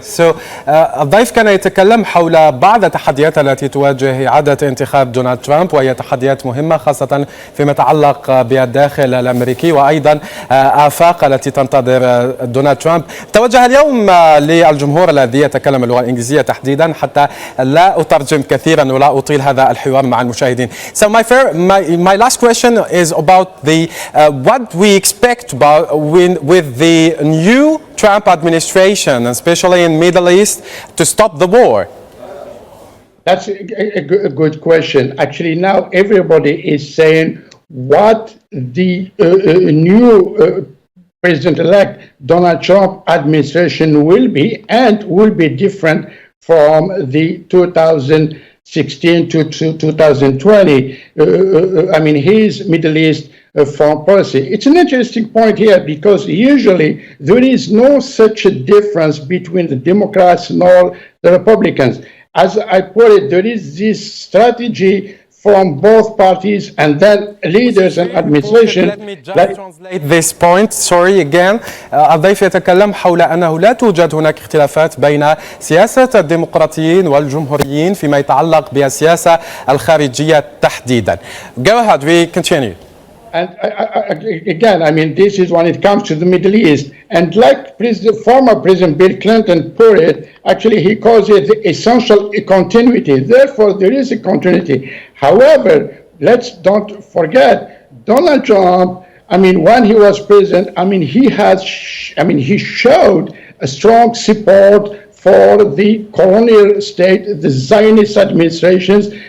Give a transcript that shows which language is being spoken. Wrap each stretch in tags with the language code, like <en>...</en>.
<en>So,</en> <ar>الضيف كان يتكلم حول بعض التحديات التي تواجه إعادة انتخاب دونالد ترامب، وهي تحديات مهمة خاصة فيما يتعلق بالداخل الأمريكي وأيضا آفاق التي تنتظر دونالد ترامب. توجه اليوم للجمهور الذي يتكلم اللغة الإنجليزية تحديدا حتى لا أترجم كثيرا ولا أطيل هذا الحوار مع المشاهدين.</ar> <en>So my last question is about the what we expect about with the new Trump administration, especially in Middle East, to stop the war. That's a good question. Actually, now everybody is saying what the new President-elect Donald Trump administration will be, and will be different from the 2016 to 2020. His Middle East foreign policy. It's an interesting point here because usually there is no such a difference between the Democrats nor the Republicans. As I put it, there is this strategy from both parties and then leaders and administration. Let me just translate this point. Sorry again.</en> <ar>الضيف يتكلم حول أنه لا توجد هناك اختلافات بين سياسة الديمقراطيين والجمهوريين فيما يتعلق بالسياسة الخارجية تحديدا.</ar> <en>Go ahead, we continue. And again, this is when it comes to the Middle East. And like former President Bill Clinton put it, actually he calls it the essential continuity. Therefore, there is a continuity. However, let's don't forget, Donald Trump, when he was president, he showed a strong support for the colonial state, the Zionist administrations,</en>